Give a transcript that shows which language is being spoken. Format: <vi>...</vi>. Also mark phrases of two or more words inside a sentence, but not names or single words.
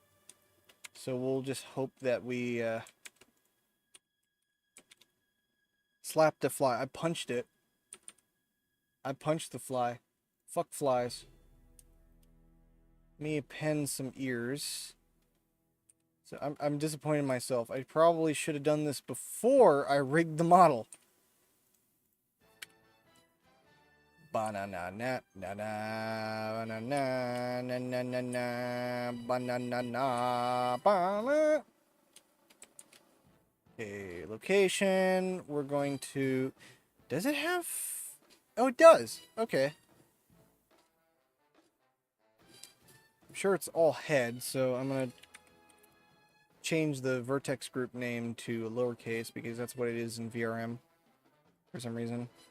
<en>So we'll just hope that we, slapped the fly. I punched it. I punched the fly. Fuck flies. Me append some ears. So I'm disappointed in myself. I probably should have done this before I rigged the model. Banana na na na na na na na na na banana na banana. Okay, location. We're going to. Does it have? Oh, it does. Okay. I'm sure it's all head, so I'm gonna change the vertex group name to a lowercase because that's what it is in VRM for some reason.</en>